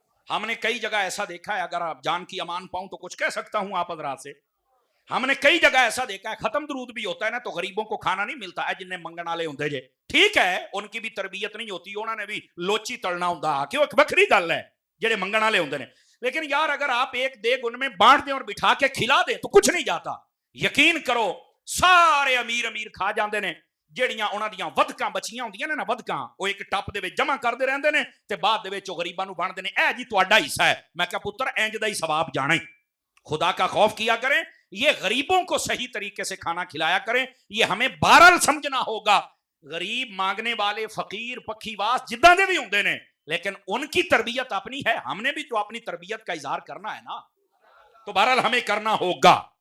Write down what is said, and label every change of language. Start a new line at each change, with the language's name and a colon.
Urdu: ہم نے کئی جگہ ایسا دیکھا ہے, اگر آپ جان کی امان پاؤں تو کچھ کہہ سکتا ہوں آپ حضرات سے, ہم نے کئی جگہ ایسا دیکھا ہے ختم درود بھی ہوتا ہے نا تو غریبوں کو کھانا نہیں ملتا ہے,
Punjabi: جن نے منگن والے ہوندے جے.
Urdu: ٹھیک ہے ان کی بھی تربیت نہیں ہوتی,
Punjabi: انہوں نے بھی لوچی تلنا ہوندا, کہ وہ ایک بکری گل ہے جڑے منگن والے ہوندے نے.
Urdu: لیکن یار اگر آپ ایک دیگ ان میں بانٹ دیں اور بٹھا کے کھلا دیں تو کچھ نہیں جاتا.
Punjabi: یقین کرو سارے امیر کھا جاندے نے, جیڑیاں انہاں دیاں ودکاں بچیاں ہوندیاں نے نا, ودکاں وہ ایک ٹپ دے وچ جمع کردے رہندے نے تے بعد دے وچ غریباں نوں بانٹدے نے, اے جی تہاڈا حصہ ہے. میں کہا پتر انج دا ہی ثواب جانا ہی.
Urdu: خدا کا خوف کیا کریں, یہ غریبوں کو صحیح طریقے سے کھانا کھلایا کریں. یہ ہمیں بہرحال سمجھنا ہوگا, غریب مانگنے والے فقیر
Punjabi: پکھی واس جداں دے بھی ہوندے نے,
Urdu: لیکن ان کی تربیت اپنی ہے, ہم نے بھی تو اپنی تربیت کا اظہار کرنا ہے نا, تو بہرحال ہمیں کرنا ہوگا.